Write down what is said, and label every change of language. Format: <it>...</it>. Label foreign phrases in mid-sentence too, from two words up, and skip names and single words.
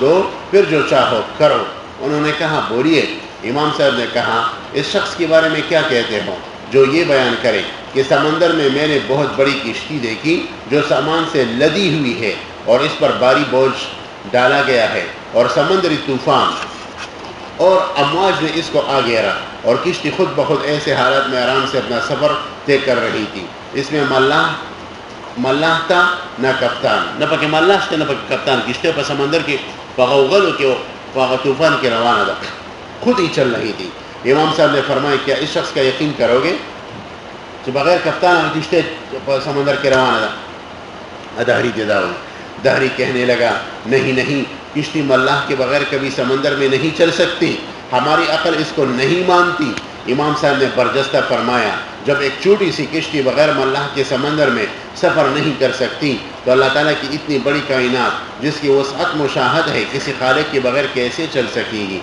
<ur>دو پھر جو چاہو کرو انہوں نے کہا بولیے امام صاحب نے کہا اس شخص کے بارے میں کیا کہتے ہو جو یہ بیان کرے کہ سمندر میں میں نے بہت بڑی کشتی دیکھی جو سامان سے لدی ہوئی ہے اور اس پر بھاری بوجھ ڈالا گیا ہے اور سمندری طوفان اور امواج نے اس کو آ گھیرا اور کشتی خود بخود ایسے حالات میں آرام سے اپنا سفر طے کر رہی تھی اس میں ملاح تھا نہ کپتان نہ پکے ملاح تھا نہ پکے کپتان کشتی پر سمندر کے غلو کے طوفان کے روانہ تھا خود ہی چل رہی تھی امام صاحب نے فرمایا کیا اس شخص کا یقین کرو گے</ur> <ps>چې بغیر کپتان کشته په سمندر کې روانه ده.</ps> <ur>دهری جدا ہو. دہری کہنے لگا نہیں نہیں, کشتی ملاح کے بغیر کبھی سمندر میں نہیں چل سکتی, ہماری عقل اس کو نہیں مانتی. امام صاحب نے برجستہ فرمایا جب ایک چھوٹی سی کشتی بغیر ملاح کے سمندر میں سفر نہیں کر سکتی تو اللہ تعالیٰ کی اتنی بڑی کائنات جس کی وسعت مشاہد ہے کسی خالق کے بغیر کیسے چل سکے گی.</ur>